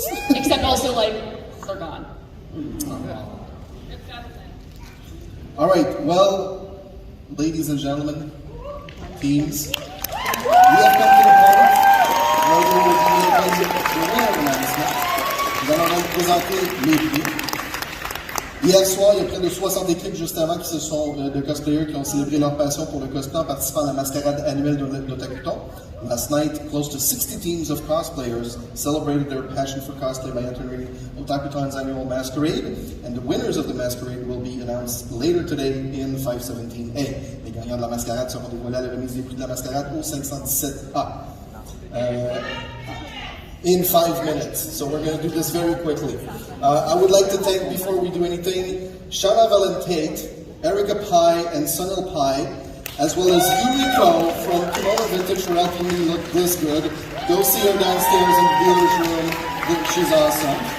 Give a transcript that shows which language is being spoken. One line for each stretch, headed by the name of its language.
English: Except also, like, they're gone. All right. Well, ladies and gentlemen, teams, we have come to the point where we will be making the winner announcement.
French: Nous allons donc présenter les prix. Hier soir, il y a près de 60 équipes juste avant de cosplayers qui ont célébré leur passion pour le cosplay en participant à la mascarade annuelle d'Otakuthon.
English: Last night, close to 60 teams of cosplayers celebrated their passion for cosplay by entering Otakuthon's annual masquerade, and the winners of the masquerade will be announced later today in 517A.
French: Les gagnants de la mascarade seront dévoilés à la remise des prix de la mascarade au 517A.
English: In 5 minutes, so we're going to do this very quickly. I would like to thank, before we do anything, Shana Valentate, Erica Pai, and Sunil Pai, as well as Yuriko from Kimono Vintage for helping me look this good. Go see her downstairs in the dealer's room. She's awesome.